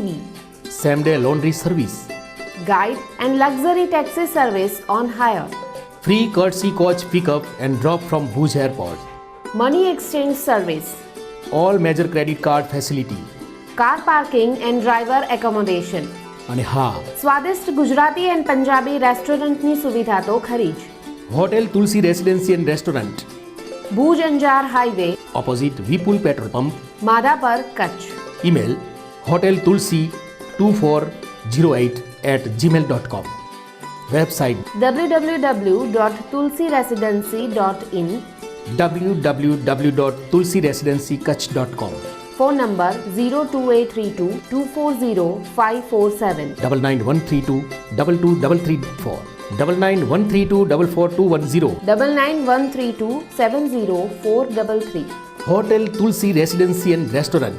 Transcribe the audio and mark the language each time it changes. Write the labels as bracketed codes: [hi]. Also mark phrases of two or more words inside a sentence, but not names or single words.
[en] same-day laundry service, guide and luxury taxi service on hire, free courtesy coach pickup and drop from Bhuj Airport, money exchange service, all major credit card facility. car parking and driver accommodation. [gu] અને હા, સ્વાદિષ્ટ ગુજરાતી એન્ડ પંજાબી રેસ્ટોરન્ટની સુવિધા તો ખરી જ. હોટેલ તુલસી રેસિડેન્સી એન્ડ રેસ્ટોરન્ટ, ભુજ અંજાર હાઈવે, [en] opposite Vipul petrol pump. [gu] માધાપર, કચ્છ. [en] email hoteltulsi2408@gmail.com. website www.tulsiresidency.in. www.tulsiresidencykutch.com. [gu] ફોન નંબર 02832 240 547. 9913222334, 9913244210. 9913270433. હોટેલ તુલસી રેસિડેન્સી એન્ડ રેસ્ટોરન્ટ.